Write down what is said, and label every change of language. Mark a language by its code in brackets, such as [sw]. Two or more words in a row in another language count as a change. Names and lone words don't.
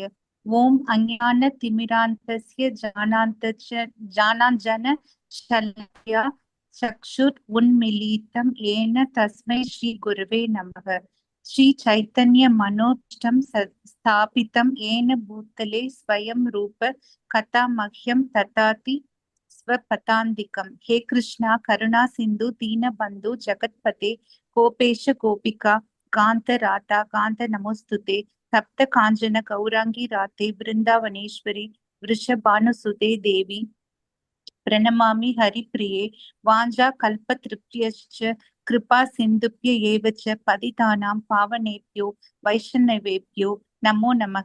[sa] ॐ अज्ञान तिमिरान्धस्य ज्ञानाञ्जन शल्या चक्षुर् उन्मीलितं येन तस्मै श्री गुरुवे नमः. श्री चैतन्य मनोष्टं स्थापितं येन भूतले स्वयं रूप कदा मह्यं ददाति स्वपतान्तिकम्. हे कृष्णा करुणा सिंधु दीन बंधु जगत्पते गोपेश गोपिका कांत राधा कांत नमोस्तुते. सप्त कांचन गौरांगी राते वृंदावनेश्वरी वृषभानुसुते देवी प्रणमामि हरिप्रिये. वाञ्छा कल्पतृप्यश्च कृपा सिन्धुभ्य एव च पतितानां पावनेभ्यो वैष्णवेभ्यो नमो नमः.